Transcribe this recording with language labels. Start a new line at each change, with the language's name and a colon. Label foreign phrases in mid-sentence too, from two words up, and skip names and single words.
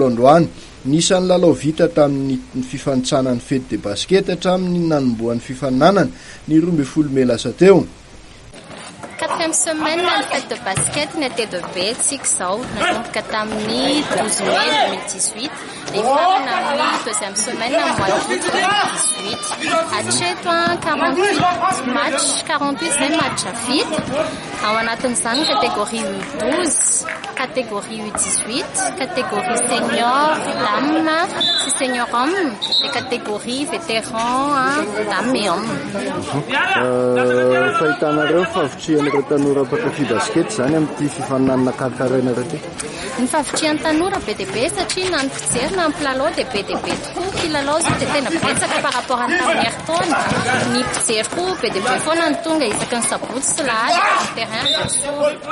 Malagasy: androany nisan'ny lalao vita tamin'ny fifanitsanan'ny fety
French: de basket
Malagasy: hatramin'ny nanomboan'ny fifaninanana ny 12 May lasa teo.
French: 4e semaine de fête de basket T2B
Malagasy: tsika zao nanomboka tamin'ny
French: 12 Mai 2018
Malagasy: ifarana amin'ny
French: 2e semaine mois d'août 2018
Malagasy: hatreto 48 match 48 zay match vita ao anatin'izany
French: catégorie U12 catégorie U18 catégorie senior dame sy senior homme et catégorie vétéran dame et homme.
Malagasy: Fahitanareo favitrihan'ireo tanora mpankafy basket zany amin'ity fifaninanana karakaraina reto? Ny favitrihan'ny tanora be dia be satria na ny fijery na ny mpilalao dia be dia be tokoa. Kilalao zao dia tena betsaka
French: par rapport
Malagasy: amin'ny tamin'ny heritaona. Ny mpijery koa be dia be foana ny tonga isaky ny sabotsy sy lahady amin'ny terrain.